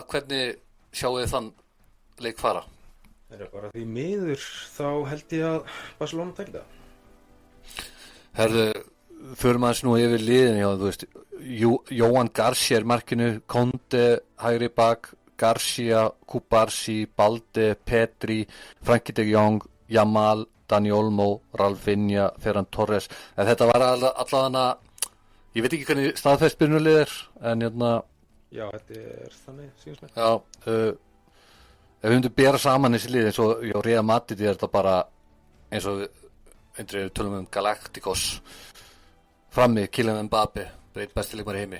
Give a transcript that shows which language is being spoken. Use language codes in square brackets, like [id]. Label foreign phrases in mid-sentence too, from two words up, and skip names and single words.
[is] Hvernig sjáu þið þann leik fara? Það er bara því miður, þá held ég að Barcelona tekja það. Herðu, förum aðeins nú yfir liðin, já, þú veist, Jóhann Garcia er markinu, Conte, hægri bak, Garcia, Kubarsi, Balde, Petri, Frankie de Jong, Jamal, Dani Olmo, Rafinha, Ferran Torres. En þetta var allavega, ég veit ekki hvernig staðfestbyrnulið er, en hérna... Já, þetta er þannig, síðan með. Já, ef við myndum bera saman þessi lið eins og Real Madrid er þetta bara eins og við tölum Galacticos frammi, Kylian Mbappé besti leikmaður í heimi.